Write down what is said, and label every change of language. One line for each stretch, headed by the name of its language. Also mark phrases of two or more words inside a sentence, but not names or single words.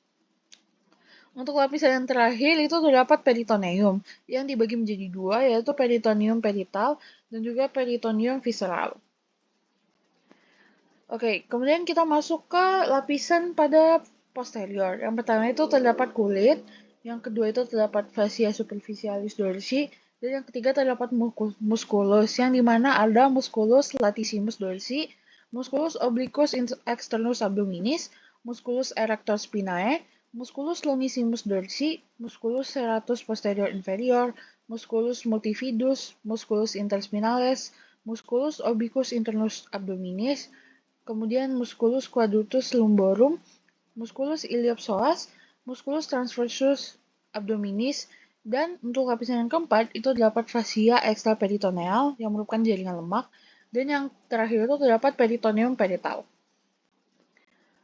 Indonesian: Untuk lapisan yang terakhir itu terdapat peritoneum yang dibagi menjadi dua yaitu peritoneum perital dan juga peritoneum visceral. Oke, kemudian kita masuk ke lapisan pada posterior. Yang pertama itu terdapat kulit, yang kedua itu terdapat fascia superficialis dorsi, dan yang ketiga terdapat musculus, yang dimana ada musculus latissimus dorsi, musculus obliquus externus abdominis, musculus erector spinae, musculus longissimus dorsi, musculus serratus posterior inferior, musculus multifidus, musculus interspinalis, musculus obliquus internus abdominis, kemudian musculus quadratus lumborum, musculus iliopsoas, musculus transversus abdominis, dan untuk lapisan yang keempat itu terdapat fascia extraperitoneal yang merupakan jaringan lemak, dan yang terakhir itu terdapat peritoneum perital.